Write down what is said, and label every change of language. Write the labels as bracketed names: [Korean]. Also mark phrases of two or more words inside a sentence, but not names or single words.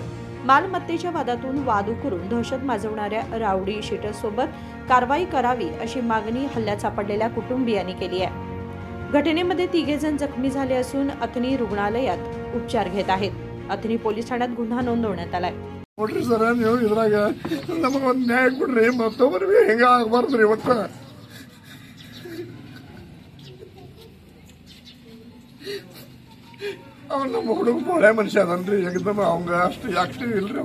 [Marathi] मालमत्तेच्या वादातून वाद उकरून दहशत माजवणाऱ्या रावडी शीटरसोबत कारवाई करावी अशी मागणी हल्ल्यात सापडलेल्या कुटुंबियांनी केली आहे। घटनेमध्ये 3 जण जखमी झाले असून अथणी रुग्णालयात उपचार घेत आहेत। अथणी पोलीस ठाण्यात गुन्हा नोंदवण्यात आलाय। [Kannada] ನೋಡ್ರಿ ಸರ್, ನೀವು ಇದ್ರಾಗ ನಮಗೊಂದು ನ್ಯಾಯ ಕೊಡ್ರಿ, ಮತ್ತೊಬ್ಬರಿಗೆ ಹೆಂಗ ಆಗಬಾರ್ದ್ರಿ। ಒಟ್ಟ ಅವ ನಮ್ಮ ಹುಡುಗ ಒಳ್ಳೆ ಮನುಷ್ಯ ಅದನ್ರಿ, ಏಕದಮ್ ಅವಂಗ ಅಷ್ಟು ಆಕ್ಟಿವ್ ಇಲ್ರಿ।